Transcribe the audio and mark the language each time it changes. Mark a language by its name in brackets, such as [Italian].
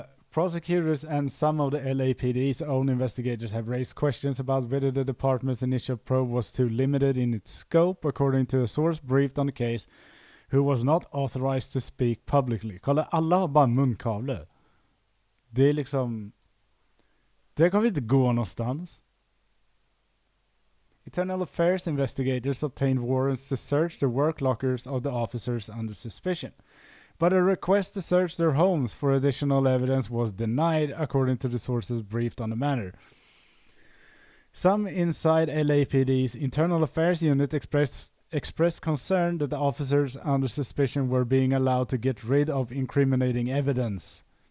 [English] Prosecutors and some of the LAPD's own investigators have raised questions about whether the department's initial probe was too limited in its scope, according to a source briefed on the case who was not authorized to speak publicly. [Swedish] Kolla, alla har bara munkavle. Det är liksom... Det kommer inte gå någonstans. [English] Internal Affairs investigators obtained warrants to search the work lockers of the officers under suspicion. But a request to search their homes for additional evidence was denied, according to the sources briefed on the matter. Some inside LAPD's Internal Affairs unit expressed concern that the officers under suspicion were being allowed to get rid of incriminating evidence.